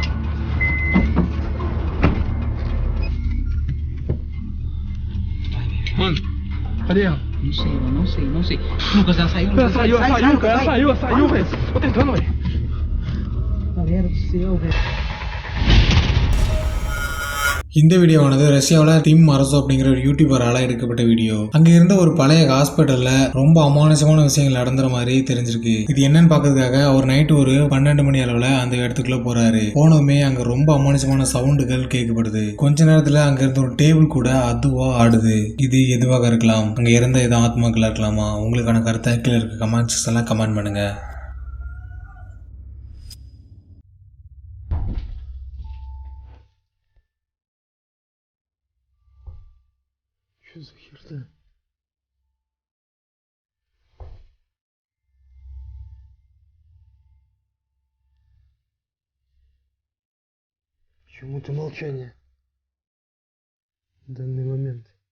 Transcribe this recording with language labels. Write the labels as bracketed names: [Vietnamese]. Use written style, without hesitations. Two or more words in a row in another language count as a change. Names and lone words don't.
[Portuguese] Mano, cadê ela? Não sei. Lucas, ela saiu. Ela saiu, velho. Tô tentando, velho. Galera do céu, velho. [Tamil] இந்த வீடியோவானது ரஷ்யாவில் டிம் மரசோ அப்படிங்கிற ஒரு யூடியூபரால எடுக்கப்பட்ட வீடியோ. அங்க இருந்த ஒரு பழைய ஹாஸ்பிட்டல்ல ரொம்ப அமானுஷமான விஷயங்கள் நடந்துற மாதிரி தெரிஞ்சிருக்கு. இது என்னன்னு பாக்கிறதுக்காக அவர் நைட்டு 12 மணி அளவுல அந்த இடத்துக்குள்ள போறாரு. போனதுமே அங்க ரொம்ப அமானுஷமான சவுண்டுகள் கேட்கப்படுது. கொஞ்ச நேரத்துல அங்க இருந்த ஒரு டேபிள் கூட அதுவா ஆடுது. இது எதுவாக இருக்கலாம்? அங்க இருந்த ஏதோ ஆத்மாக்களா இருக்கலாமா? உங்களுக்கான கருத்தை கீழே இருக்க [English] comment section [Tamil] கமெண்ட் பண்ணுங்க. [Russian] Что за херня? Почему-то молчание в данный момент.